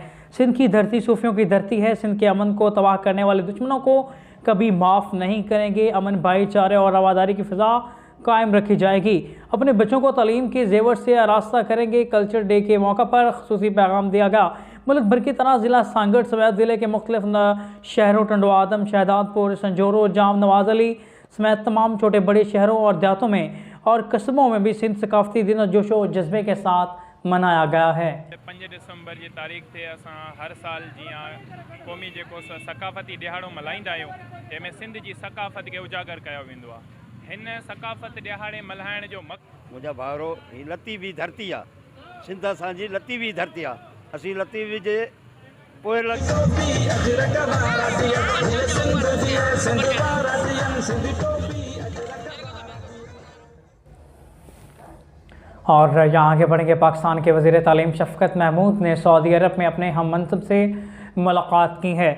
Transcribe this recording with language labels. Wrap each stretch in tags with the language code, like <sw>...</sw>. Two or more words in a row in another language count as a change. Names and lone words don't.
<ur>سندھ کی دھرتی صوفیوں کی دھرتی ہے۔ سندھ کے امن کو تباہ کرنے والے دشمنوں کو کبھی معاف نہیں کریں گے. امن، بھائی چارے اور رواداری کی فضا قائم رکھی جائے گی. اپنے بچوں کو تعلیم کے زیور سے آراستہ کریں گے.</ur> <en>culture day</en> <ur>کے موقع پر خصوصی پیغام دیا گیا. ملک بھر کی طرح ضلع سانگھڑ سمیت ضلعے کے مختلف شہروں ٹنڈو آدم، شہدادپور، سنجھورو، جام، نواز علی سمیت تمام چھوٹے بڑے شہروں اور دیہاتوں میں اور قصبوں میں بھی سندھ ثقافتی دن جوش و جذبے کے ساتھ منایا گیا ہے.</ur> <sd>5 दिसंबर की तारीख़ ते असां हर साल जियां क़ौमी जेको सकाफ़ती ॾिहाड़ो मल्हाईंदा आहियूं, जंहिंमें सिंध जी सकाफ़त खे उजागर कयो वेंदो आहे। हिन सकाफ़त ॾिहाड़े मल्हाइण जो मुंहिंजा भाउरो, ही लतीफ़ी धरती आहे। सिंध असांजी लतीफ़ी धरती आहे। असीं लतीफ़ी जे पोइ</sd> <ur>اور یہاں آگے بڑھیں گے. پاکستان کے وزیر تعلیم شفقت محمود نے سعودی عرب میں اپنے ہم منصب سے ملاقات کی ہے.</ur>